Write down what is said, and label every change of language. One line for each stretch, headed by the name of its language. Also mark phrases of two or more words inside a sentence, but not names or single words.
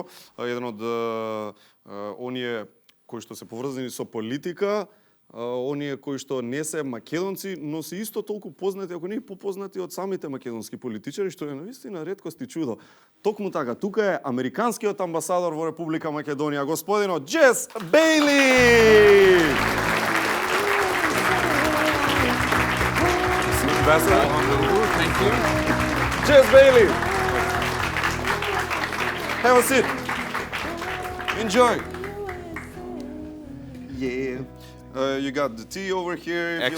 Macedonian: Еден од оние кои што се поврзани со политика, оние кои што не се македонци, но се исто толку познати, ако не и попознати од самите македонски политичари, што е навистина реткост и чудо. Токму така, тука е американскиот амбасадор во Република Македонија, господинот Џес Бејли!
English: Thank you.
Macedonian: Џес Бејли!
English: Have a seat. Enjoy. Yeah. You got the tea over here if